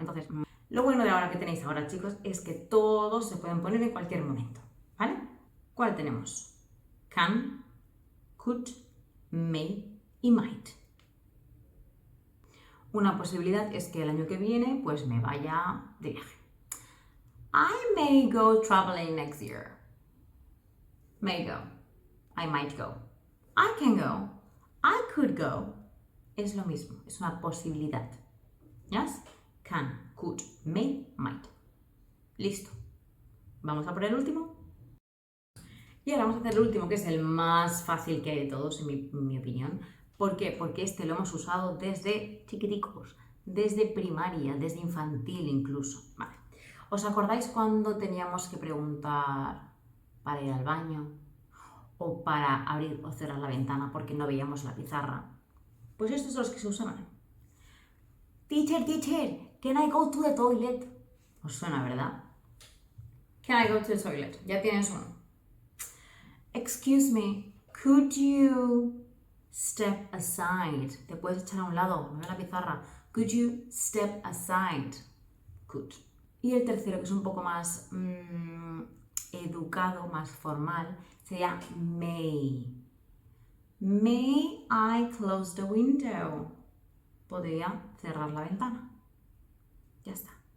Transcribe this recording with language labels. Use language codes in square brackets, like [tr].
[es] Entonces, lo bueno de ahora que tenéis ahora, chicos, es que todos se pueden poner en cualquier momento, ¿vale? ¿Cuál tenemos? [en] Can, could, may y might. [es] Una posibilidad es que el año que viene pues me vaya de viaje. [en] I may go traveling next year. May go. I might go. I can go. I could go. [es] Es lo mismo, es una posibilidad. [en] Yes? Can, could, may, might. [es] Listo. Vamos a por el último. Y ahora vamos a hacer el último, que es el más fácil que hay de todos, en mi opinión. ¿Por qué? Porque este lo hemos usado desde chiquiticos, desde primaria, desde infantil incluso. Vale. ¿Os acordáis cuando teníamos que preguntar para ir al baño? O para abrir o cerrar la ventana porque no veíamos la pizarra. Pues estos son los que se usaban. [en] Teacher, can I go to the toilet? [es] Os suena, ¿verdad? [en] Can I go to the toilet? [es] Ya tienes uno. [en] Excuse me, could you step aside? [es] Te puedes echar a un lado, no ve la pizarra. [en] Could you step aside? Could. [es] Y el tercero, que es un poco más educado, más formal, sería may. [en] May I close the window? [es] Podría cerrar la ventana. Ya está.